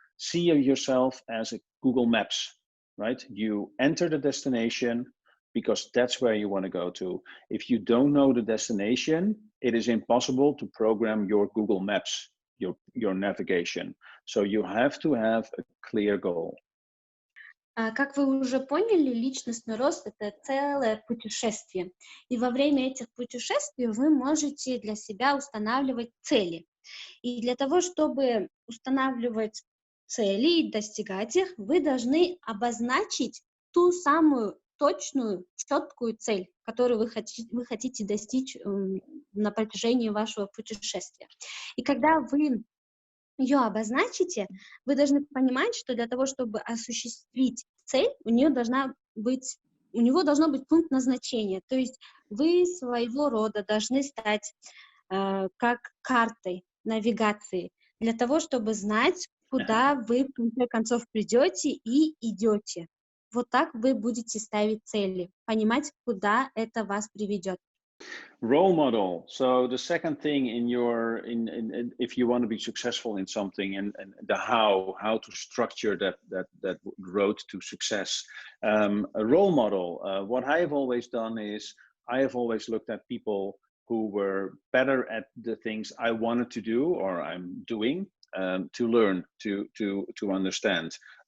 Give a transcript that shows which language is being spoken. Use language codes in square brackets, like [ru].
[en] See yourself as a Google Maps, right? You enter the destination because that's where you want to go to. If you don't know the destination, it is impossible to program your Google Maps, your navigation. So you have to have a clear goal. [ru] Как вы уже поняли, личностный рост — это целое путешествие. И во время этих путешествий вы можете для себя устанавливать цели. И для того, чтобы устанавливать цели и достигать их, вы должны обозначить ту самую точную, четкую цель, которую вы хотите достичь на протяжении вашего путешествия. И когда вы ее обозначите, вы должны понимать, что для того, чтобы осуществить цель, у него должно быть пункт назначения. То есть вы своего рода должны стать как картой навигации для того, чтобы знать, куда вы в конце концов придете и идете. Вот так вы будете ставить цели, понимать, куда это вас приведет. [en] Role model. So the second thing if you want to be successful in something, and the how to structure that road to success. A role model. What I have always done is I have always looked at people who were better at the things I wanted to do or I'm doing, to learn, to understand.